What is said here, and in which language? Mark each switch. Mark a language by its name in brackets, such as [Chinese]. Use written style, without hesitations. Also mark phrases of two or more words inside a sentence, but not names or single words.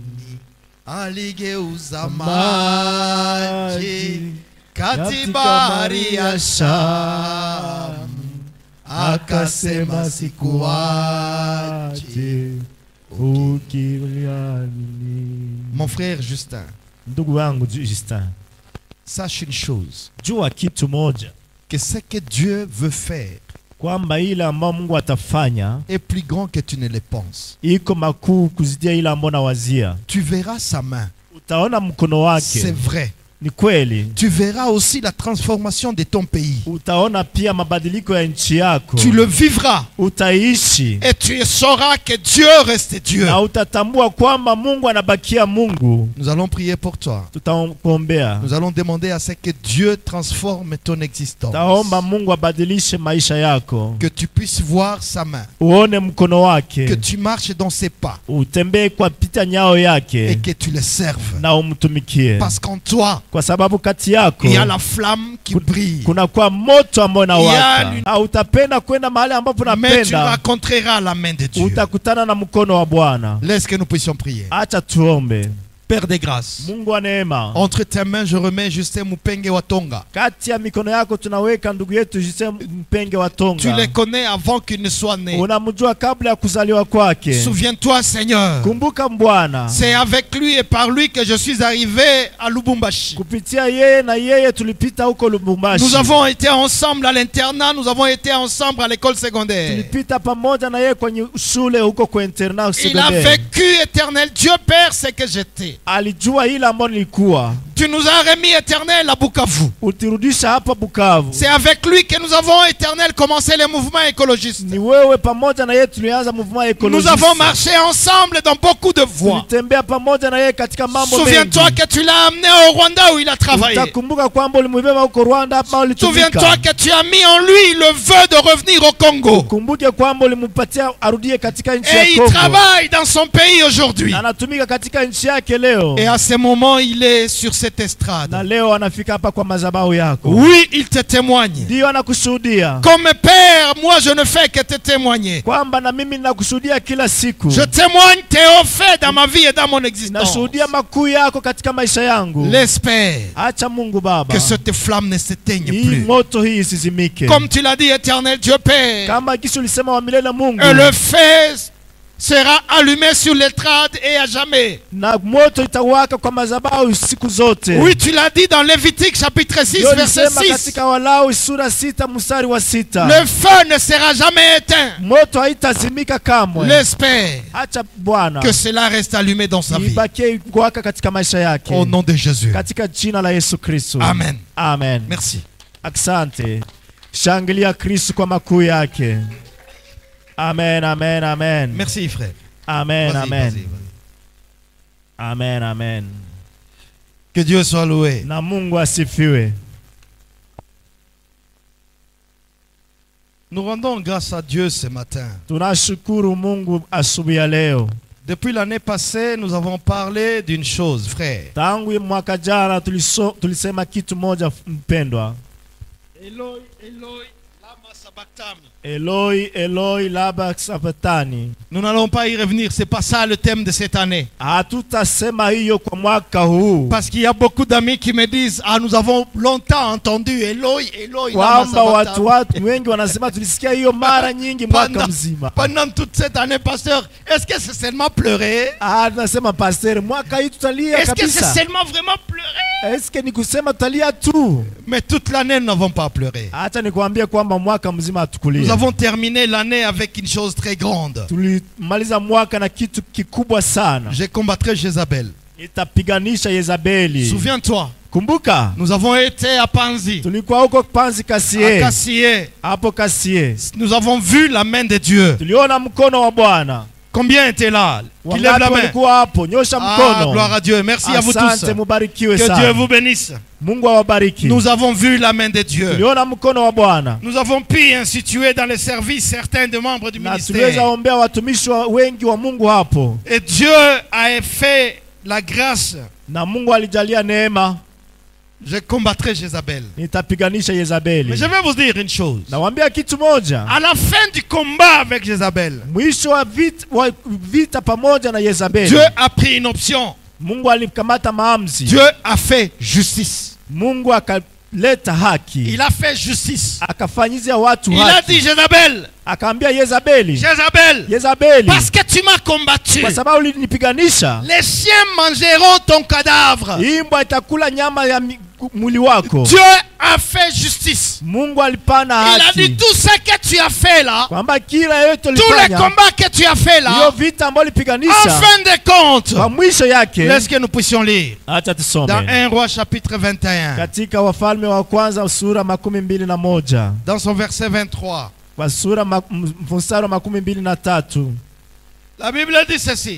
[Swahili] Aligeuza maji kati bahari ya Shamu, akasema sikuache. ukiniamini. [French] Mon frère Justin, [Swahili] Ndugu wangu Justin, [French] sache une chose, [Swahili] jua kitu moja, [French] que ce que Dieu veut faire [Swahili] kwamba ile ambayo Mungu atafanya [French] est plus grand que tu ne le penses. [Swahili] iko makuu kuzidia ile ambayo nawazia. [French] Tu verras sa main, [Swahili] Utaona mkono [French] c'est [Swahili] wake, [French] vrai. [Swahili] ni kweli. [French] Tu verras aussi la transformation de ton pays. [Swahili] Utaona pia mabadiliko ya nchi yako, [French] Tu le vivras [Swahili] utaishi [French] et tu sauras que Dieu reste Dieu. [Swahili] na utatambua kwamba Mungu anabakia Mungu. [French] Nous allons prier pour toi. [Swahili] Tutaombea, [French] Nous allons demander à ce que Dieu transforme ton existence. [Swahili] taomba Mungu abadilishe maisha yako, [French] Que tu puisses voir sa main. [Swahili] uone mkono [French] Que [Swahili] wake, [French] tu marches dans ses pas [Swahili] utembee kwa pita nyao [French] et [Swahili] yake [French] que tu le serves. [Swahili] na umtumikie, [French] Parce qu'en toi, [Swahili] kwa sababu kati yako [French] il y a la flamme qui brille. [Swahili] kuna kwa moto ambao Ya unawaka. ni- Utapenda kwenda mahali ambapo [French] Mais tu [Swahili] unapenda, [French] rencontreras la main de Dieu. [Swahili] utakutana na mkono wa Bwana. [French] Laisse que nous puissions prier. [Swahili] Acha tuombe. [French] Père des grâces, [Swahili] Mungu wa neema, [French] entre tes mains je remets Justin Mupenge Watonga. [Swahili] kati ya mikono yako tunaweka ndugu yetu Justin Mpenge wa Tonga. [French] Tu les connais avant qu'il ne soit né. [Swahili] Unamjua kabla ya kuzaliwa kwake. [French] Souviens-toi, Seigneur, [Swahili] Kumbuka Bwana, [French] c'est avec lui et par lui que je suis arrivé à Lubumbashi. [Swahili] kupitia yeye na yeye tulipita huko Lubumbashi. [French] Nous avons été ensemble à l'internat, nous avons été ensemble à l'école secondaire. [Swahili] Tulipita pamoja na yeye kwenye shule huko kwa internat [French] Il a secondaire. vécu éternel. Dieu Père, c'est que j'étais. [Swahili] Alijua ile ambayo nilikuwa. [French] Tu nous as remis éternel à Bukavu. [Swahili] Utirudisha hapa Bukavu. [French] C'est avec lui que nous avons éternel commencé les mouvements écologistes. [Swahili] Ni wewe pamoja na yeye tulianza mouvement [French] Nous écologiste. avons marché ensemble dans beaucoup de voies. [Swahili] Tulitembea pamoja na yeye katika mambo mengi. [French] Souviens-toi que tu l'as amené au Rwanda où il a travaillé. [Swahili] Utakumbuka kwamba ulimubeba huko Rwanda hapa ulitumika. [French] Souviens-toi que tu as mis en lui le vœu de revenir au Congo. [Swahili] Kumbuke kwamba ulimpatia arudie katika nchi ya [French] Et il [Swahili] Kongo. [French] travaille dans son pays aujourd'hui. [Swahili] Na anatumika katika nchi yake leo. [French] Et à ce moment, il est sur cette estrade. [Swahili] Na leo anafika hapa kwa madhabahu yako. [French] Oui, il te témoigne. [Swahili] Ndio anakushuhudia. [French] Comme père, moi je ne fais que te témoigner. [Swahili] Kwamba na mimi ninakushuhudia kila siku. [French] Je témoigne tes hauts faits dans ma vie et dans mon existence. [Swahili] Nashuhudia makuu yako katika maisha yangu. [French] L'espère [Swahili] Acha Mungu Baba. [French] que cette flamme ne s'éteigne [Swahili] Hii [French] plus. [Swahili] moto hii isizimike. [French] Comme tu l'as dit, éternel Dieu Père. [Swahili] Kama kisha ulisema wa milele Mungu. [French] Et le feu sera allumé sur l'estrade et à jamais. [Swahili] Na moto itawaka kwa madhabahu siku zote. [French] Oui, tu l'as dit dans Lévitique chapitre 6 verset 6. [Swahili] Katika Walawi sura 6 mstari wa 6. [French] Le feu ne sera jamais éteint. [Swahili] Moto haitazimika kamwe. [French] L'espère [Swahili] Acha Bwana [French] que cela reste allumé dans sa vie. [Swahili] ibakie kuwaka katika maisha yake. [French] Au nom de Jésus. [Swahili] Katika jina la Yesu Kristo. [French] Amen. [Swahili] Amen. [French] Merci. [Swahili] Asante. Shangilia Kristo kwa makuu yake. Amen, amen, amen. [French] Merci frère. [Swahili] Amen, [French] Vas-y, [Swahili] amen. [French] vas-y, vas-y. [Swahili] Amen, amen. [French] Que Dieu soit loué. [Swahili] Na Mungu asifiwe. [French] Nous rendons grâce à Dieu ce matin. [Swahili] Tunashukuru Mungu asubuhi ya leo. [French] Depuis l'année passée, nous avons parlé d'une chose, frère. [Swahili] Tangu mwaka jana tulisema kitu moja mpendwa. [Aramaic] Eloi, Eloi, lama sabachthani. Eloi, Eloi, lama sabachthani. [French] Nous n'allons pas y revenir, c'est pas ça le thème de cette année. [Swahili] Hatutasema hiyo kwa mwaka huu. [French] Parce qu'il y a beaucoup d'amis qui me disent, ah, nous avons longtemps entendu [Aramaic] Eloi, Eloi, lama [Swahili] Kwamba [Aramaic] sabachthani. [Swahili] watu wengi wanasema tulisikia hiyo mara nyingi mwaka mzima. [French] Pendant toute cette année, pasteur, est-ce que c'est seulement pleurer? [Swahili] Tunasema pastor, mwaka hii tutalia [French] Est-ce que c'est [Swahili] kabisa. [French] seulement vraiment pleurer? Est-ce que [Swahili] ni kusema tutalia tu? [French] Mais toute l'année, nous n'avons pas pleuré. [Swahili] Acha nikwambie kwamba mwaka mzima hatukulia. [French] Nous avons terminé l'année avec une chose très grande. [Swahili] Tulimaliza mwaka na kitu kikubwa sana. [French] Je combattrai Jézabel. [Swahili] Itapiganisha Yezabeli. [French] Souviens-toi, [Swahili] Kumbuka, [French] nous avons été à Panzi, [Swahili] tulikuwa huko Panzi [French] à Kasie. Kassié. [Swahili] Hapo Kasie. [French] Nous avons vu la main de Dieu. [Swahili] Tuliona mkono wa Bwana. [French] Combien étaient là? Qui lève la [Swahili] Wangapi [French] main? [Swahili] walikuwa hapo? Nyosha [French] Ah, [Swahili] mkono. [French] gloire à Dieu. Merci à vous tous. [Swahili] Asante, mubarikiwe [French] Que [Swahili] sana. [French] Dieu vous bénisse. [Swahili] Mungu awabariki. [French] Nous avons vu la main de Dieu. [Swahili] Tuliona mkono wa Bwana. [French] Nous avons pu instituer dans les services certains des membres du [Swahili] Na tuliweza [French] ministère. [Swahili] ombea watumishi wengi wa Mungu hapo. [French] Et Dieu a fait la grâce. [Swahili] Na Mungu alijalia neema. [French] Je combattrai Jézabel. [Swahili] Nitapiganisha Yezabeli. [French] Mais je vais vous dire une chose. [Swahili] Nawaambia kitu moja. [French] À la fin du combat avec Jézabel, [Swahili] Mwisho wa vita pamoja na Yezabeli. [French] Dieu a pris une option. [Swahili] Mungu alikamata maamuzi. [French] Dieu a fait justice. [Swahili] Mungu akaleta haki. [French] Il a fait justice. [Swahili] Akafanyizia watu [French] Il a [Swahili] haki. [French] dit Jézabel, [Swahili] Akaambia Yezabeli. [French] Jézabel, parce que tu m'as combattu, [Swahili] Kwa sababu ulinipiganisha. [French] les chiens mangeront ton cadavre. [Swahili] Imbwa itakula nyama ya mwili wako. [French] Dieu a fait justice. [Swahili] Mungu alipana [French] Il a [Swahili] haki. [French] dit tout ce que tu as fait là, [Swahili] Kwamba kila yote [French] tous les [Swahili] ulifanya. [French] combats que tu as fait [Swahili] Hiyo [French] là, [Swahili] vita ambayo [French] en [Swahili] ulipiganisha. [French] fin de compte, [Swahili] Kwa mwisho yake. [French] laisse que nous puissions lire [Swahili] Acha [French] dans [Swahili] tusome. [French] 1 Roi chapitre 21, [Swahili] Katika Wafalme wa kwanza sura 21. [French] dans son verset 23. [Swahili] Kwa sura mstari wa 23. [French] La Bible dit ceci.